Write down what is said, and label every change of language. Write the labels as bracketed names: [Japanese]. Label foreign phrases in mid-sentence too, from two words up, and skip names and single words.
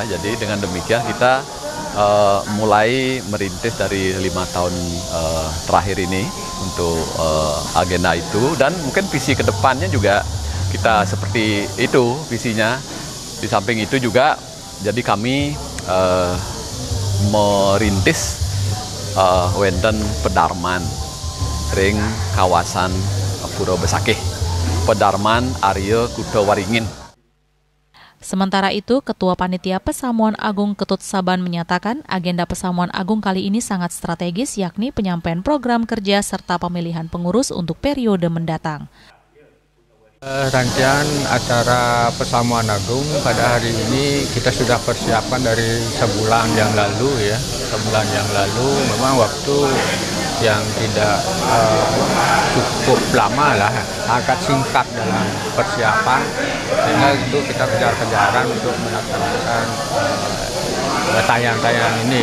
[Indonesian] Jadi dengan demikian kita mulai merintis dari 5 tahun terakhir ini untuk agenda itu, dan mungkin visi kedepannya juga kita seperti itu visinya. Di samping itu juga jadi kami merintis wonten Pedarman ring kawasan Pura Besakih, Pedarman Arya Kutawaringin. Sementara itu, Ketua Panitia Pesamuan Agung Ketut Saban menyatakan agenda Pesamuan Agung kali ini sangat strategis, yakni penyampaian program kerja serta pemilihan pengurus untuk periode mendatang. Rangkaian acara Pesamuan Agung pada hari ini kita sudah persiapkan dari sebulan yang lalu ya. Sebulan yang lalu memang waktu yang tidak cukup lama lah, agak singkat dalam persiapan, sehingga itu kita kejar-kejaran untuk melaksanakan tayang-tayang ini.